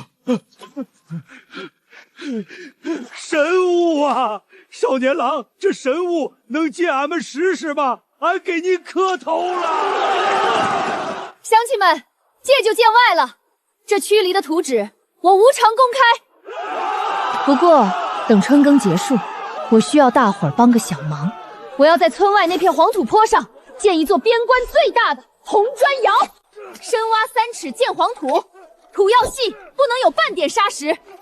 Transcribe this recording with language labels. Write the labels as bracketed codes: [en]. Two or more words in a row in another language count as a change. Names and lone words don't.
[zh] 神物啊！少年郎，这神物能借俺们试试吗？俺给您磕头了！乡亲们，借就见外了。这区离的图纸，我无偿公開。不過，等春耕結束，我需要大夥兒幫個小忙。我要在村外那片黃土坡上建一座邊關最大的紅磚窯，深挖3尺建黃土，土要細，不能有半點沙石。